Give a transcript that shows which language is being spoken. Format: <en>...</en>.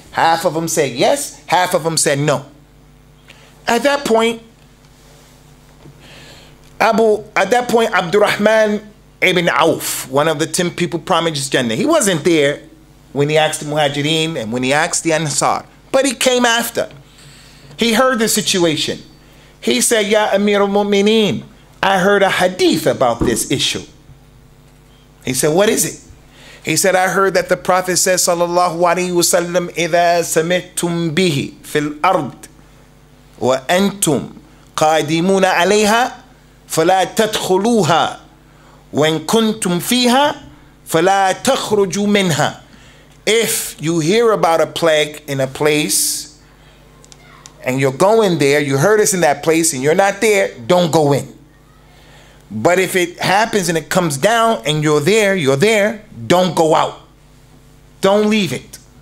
<en>Half of them said yes, half of them said no. At that point, Abdurrahman ibn Auf, one of the 10 people promised Jannah, he wasn't there when he asked the Muhajirin and when he asked the Ansar. But he came after. He heard the situation. He said, Ya Amir al-Mu'mineen, I heard a hadith about this issue. He said, what is it? He said, I heard that the Prophet says, sallallahu alayhi wa sallam,</en> <ar>إِذَا سَمِعْتُمْ بِهِ فِي الْأَرْضِ وَأَنْتُمْ قَادِمُونَ عَلَيْهَا فَلَا تَدْخُلُوهَا وَإِن كُنْتُمْ فِيهَا فَلَا تَخْرُجُوا مِنْهَا.</ar> <en>If you hear about a plague in a place and you're going there, you heard us in that place and you're not there, don't go in. But if it happens and it comes down and you're there, don't go out. Don't leave it.</en>